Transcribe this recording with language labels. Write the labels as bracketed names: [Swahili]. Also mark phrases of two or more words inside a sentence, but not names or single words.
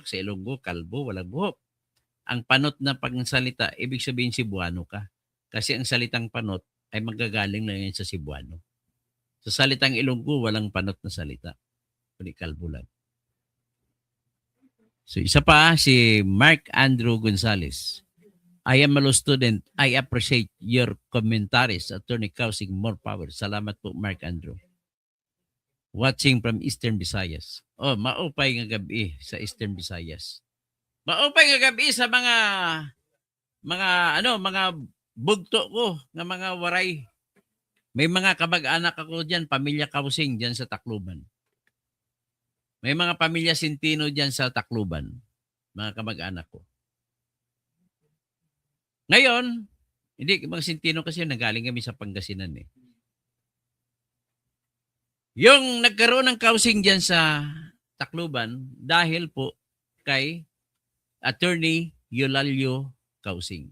[Filipino] Sa Ilonggo, kalbo, walang buhok. Ang panot na pagsalita, ibig sabihin Cebuano ka. Kasi ang salitang panot ay magagaling lang yan sa Cebuano. Sa salitang Ilonggo, walang panot na salita. Kundi kalbo lang. So isa pa, si Mark Andrew Gonzalez. [English] I am a law student. I appreciate your commentaries. Attorney Kausing, more power. [Filipino] Salamat po, [English] Mark Andrew. Watching from Eastern Visayas. [Waray] Oh, maupay nga gabi sa Eastern Visayas. Maupay nga gabi sa mga bugto ko, nga mga waray. [Filipino] May mga kabag-anak ako diyan, pamilya Kausing diyan sa Tacloban. May mga pamilya Sintino diyan sa Tacloban. Mga kamag-anak ko. Ngayon, hindi mga Sintino kasi nagaling kami sa Pangasinan Yung nagkaroon ng Kausing diyan sa Tacloban dahil po kay Attorney Eulalio Kausing.